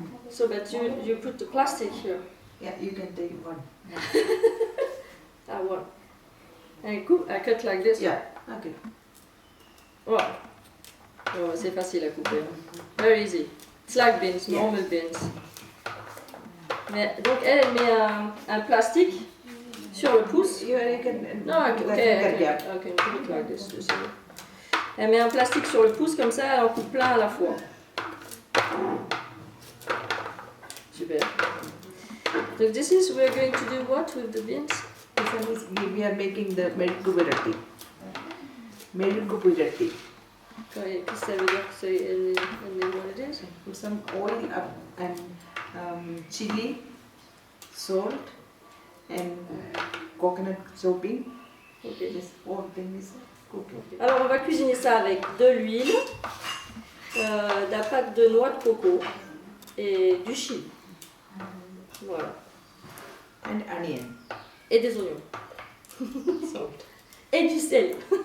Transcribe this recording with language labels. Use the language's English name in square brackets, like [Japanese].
[English] So that you put the plastic here. Yeah, you can take one. Ah, one. And I cut like this. Yeah, okay. [French] Oh, c'est facile à couper. [English] Very easy. It's like beans, normal beans. [French] Mais, donc elle met un plastique sur le pouce. [English] You can, Non, ok, put it like this. [French] Elle met un plastique sur le pouce, comme ça elle en coupe plein à la fois. Super. [English] Donc this is, we're going to do what with the beans? this one is, we are making the melku virati. Melku virati. [French] Qu'est-ce que ça veut dire? C'est [English] what it is? Put some oil up and chili, salt and coconut soaping. Okay. This whole thing is cooking. [French] Alors on va cuisiner ça avec de l'huile, de la pâte de noix de coco et du chili. Voilà. [English] And onion. [French] Et des oignons. Et du sel.